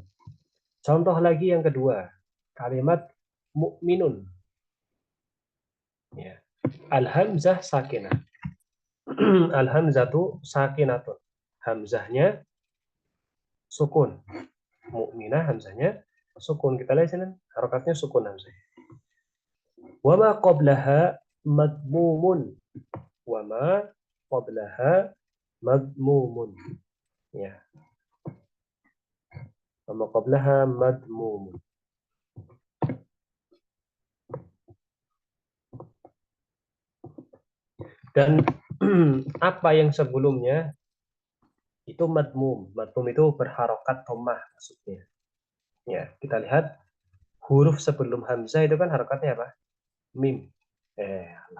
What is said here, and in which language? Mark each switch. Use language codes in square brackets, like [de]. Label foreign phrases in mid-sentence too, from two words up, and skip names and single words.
[id] Contoh lagi yang kedua kalimat mukminun ya [ar] الهمزة ساكنة الهمزة ساكنة [id] hamzahnya sukun mukminah hamzahnya sukun kita lihat sini harokatnya sukun hamzah [ar] وما قبلها مضموم وما قبلها مضموم [id] ya [ar] وما قبلها مضموم [id] dan apa yang sebelumnya itu madmum itu berharokat dhammah maksudnya ya kita lihat huruf sebelum hamzah itu kan harokatnya apa mim Allah.